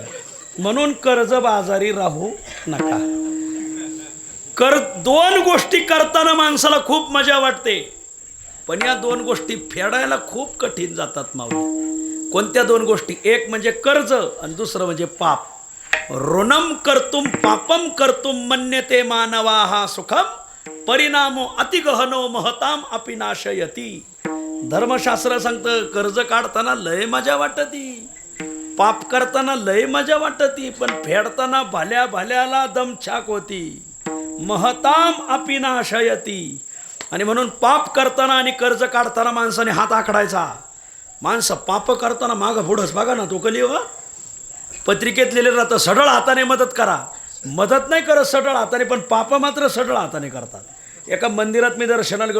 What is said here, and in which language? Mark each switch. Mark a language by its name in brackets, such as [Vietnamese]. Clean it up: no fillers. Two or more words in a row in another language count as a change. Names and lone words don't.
[Marathi] म्हणून कर्जबाजारी राहू नका. 2 गोष्टी करताना माणसाला खूप मजा वाटते, पण या 2 गोष्टी फेडायला खूप कठीण जातात माऊली. कोणत्या 2 गोष्टी? एक म्हणजे कर्ज आणि दुसरं म्हणजे पाप. [Sanskrit] ऋणम कर्तुम पापम कर्तुम मन्यते मानवाहा सुखम परिणामो अतिगहनो महताम अपि नाशयती. [Marathi] धर्मशास्त्र सांगतं कर्ज काढताना लय मजा वाटती, पाप करताना लय मजा वाटती, पण फेडताना भल्या भल्याला दमछाक होती. [Sanskrit] महताम अपि नाशयती. [Marathi] आणि म्हणून पाप करताना आणि कर्ज काढताना माणसाने हात आखडायचा. माणसं पाप करताना मागं पुढंच बघा ना. तो कली हो पत्रिकेत लिहिलेलं राहतं, सढळ हाताने मदत करा. मदत नाही करत सढळ हाताने, पण पाप मात्र सढळ हाताने करतात. एका मंदिरात मी दर्शनाला गेलो.